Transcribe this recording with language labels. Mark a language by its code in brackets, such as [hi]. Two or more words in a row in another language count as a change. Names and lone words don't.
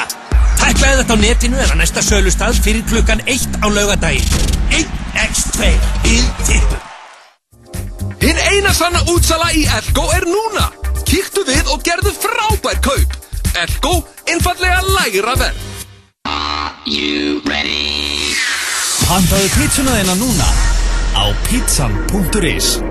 [is] Tæklaði þetta á netinu en á næsta sölustað fyrir klukkan 1 á laugardaginn. 1x2 í tippum. Hinn eina sanna útsala í Elko er núna. Kíktu við og gerðu frábær kaup. Elko, einfallega lægra verð. [en] Are you ready? [is] Pantaðu pizzuna þína núna á pizzan.is.